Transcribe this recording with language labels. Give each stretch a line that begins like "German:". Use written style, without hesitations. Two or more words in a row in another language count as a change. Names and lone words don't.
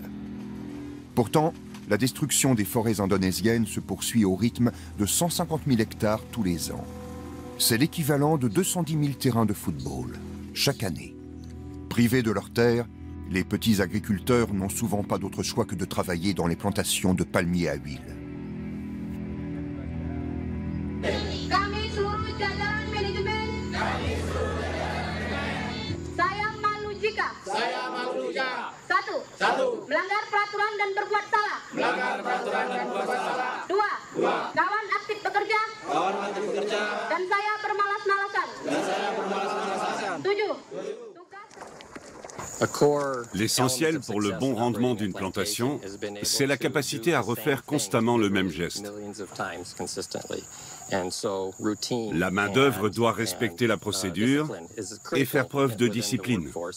French: Pourtant, la destruction des forêts indonésiennes se poursuit au rythme de 150 000 hectares tous les ans. C'est l'équivalent de 210 000 terrains de football, chaque année. Privés de leurs terres, les petits agriculteurs n'ont souvent pas d'autre choix que de travailler dans les plantations de palmiers à huile.
Indonesian: Melanggar peraturan dan berbuat salah. Melanggar peraturan dan berbuat salah. 2. Kawan aktif bekerja. Kawan aktif bekerja. Dan saya bermalas-malasan. 7.
French: L'essentiel pour le bon rendement d'une plantation, c'est la capacité à refaire constamment le même geste. La main-d'œuvre doit respecter la procédure et faire preuve de discipline.